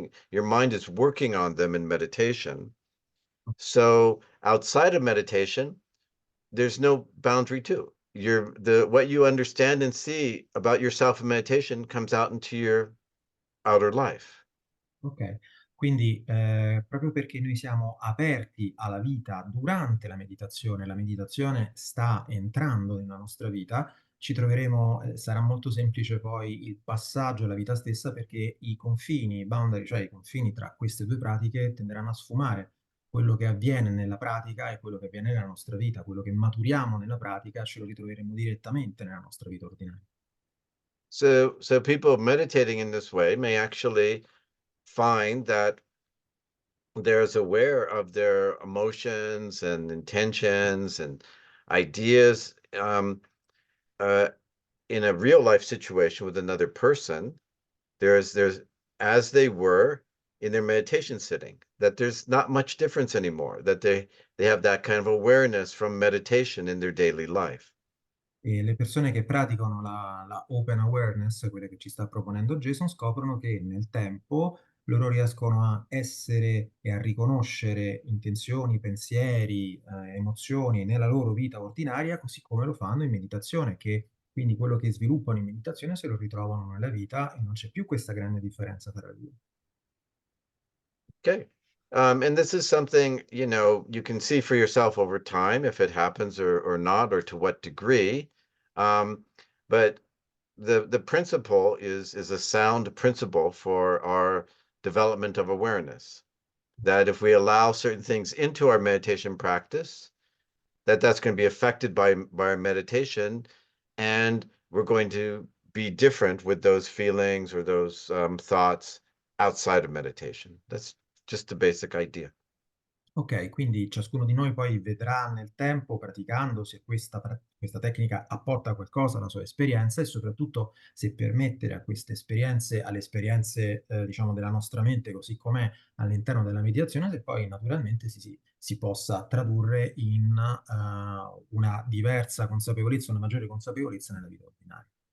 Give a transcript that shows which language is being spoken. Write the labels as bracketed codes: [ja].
[en] Your mind is working on them in meditation. So outside of meditation, there's no boundary to. What you understand and see about yourself in meditation comes out into your outer life. [it] Ok, quindi proprio perché noi siamo aperti alla vita durante la meditazione sta entrando nella nostra vita, ci troveremo, sarà molto semplice poi il passaggio alla vita stessa perché i confini, i boundary, cioè i confini tra queste due pratiche tenderanno a sfumare. Quello che avviene nella pratica e quello che avviene nella nostra vita, quello che maturiamo nella pratica ce lo ritroveremo direttamente nella nostra vita ordinaria. [en] So people meditating in this way may actually find that they're aware of their emotions and intentions and ideas, in a real life situation with another person. There's as they were in their meditation sitting, that there's not much difference anymore, that they have that kind of awareness from meditation in their daily life. [it] E le persone che praticano la open awareness, quelle che ci sta proponendo Jason, scoprono che nel tempo loro riescono a essere e a riconoscere intenzioni, pensieri, emozioni nella loro vita ordinaria, così come lo fanno in meditazione, che quindi quello che sviluppano in meditazione se lo ritrovano nella vita e non c'è più questa grande differenza tra le due. [en] Okay. And this is something, you can see for yourself over time if it happens or not, or to what degree. But the principle is a sound principle for our development of awareness. That if we allow certain things into our meditation practice, that's going to be affected by our meditation, and we're going to be different with those feelings or those thoughts outside of meditation. That's just the basic idea. [it] Ok, quindi ciascuno di noi poi vedrà nel tempo, praticando, se questa tecnica apporta qualcosa alla sua esperienza e soprattutto se permettere a queste esperienze, alle esperienze, diciamo, della nostra mente, così com'è all'interno della meditazione, se poi naturalmente si possa tradurre in una diversa consapevolezza, una maggiore consapevolezza nella vita ordinaria.